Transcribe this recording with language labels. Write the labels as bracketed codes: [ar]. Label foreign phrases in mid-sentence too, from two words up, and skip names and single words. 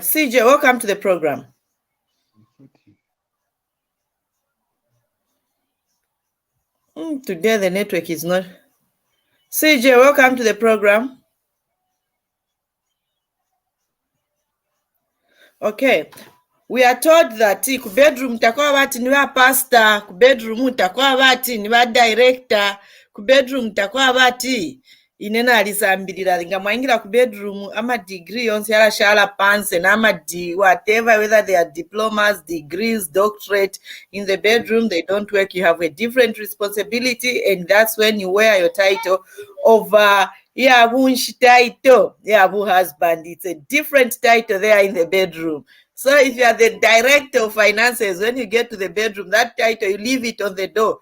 [en] CJ, welcome to the program. Today the network is not... CJ, welcome to the program. Okay, we are told that [bem] ku bedroom takwa bati ni ba pastor, ku bedroom takwa bati ni ba director, ku bedroom takwa bati inena alisambirira nga mwaingira ku bedroom ama degree yonse yalashala pansi nama [en] whatever, whether they are diplomas, degrees, doctorate in the bedroom, they don't work. You have a different responsibility, and that's when you wear your title of title, husband. It's a different title there in the bedroom. So if you are the director of finances, when you get to the bedroom, that title, you leave it on the door.